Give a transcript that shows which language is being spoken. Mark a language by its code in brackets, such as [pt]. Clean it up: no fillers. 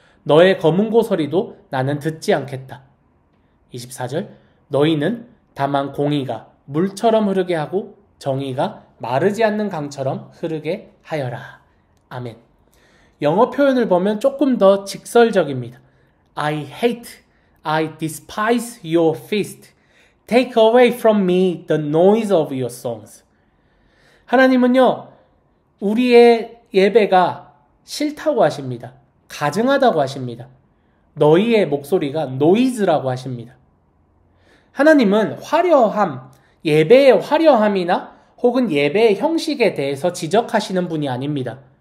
[ko] 너의 검은고 소리도 나는 듣지 않겠다. 24절 너희는 다만 공의가 물처럼 흐르게 하고 정의가 마르지 않는 강처럼 흐르게 하여라. 아멘. 영어 표현을 보면 조금 더 직설적입니다. [en] I hate, I despise your feast. Take away from me the noise of your songs. [ko] 하나님은요, 우리의 예배가 싫다고 하십니다. 가증하다고 하십니다. 너희의 목소리가 노이즈라고 하십니다. 하나님은 화려함, 예배의 화려함이나 혹은 예배의 형식에 대해서 지적하시는 분이 아닙니다.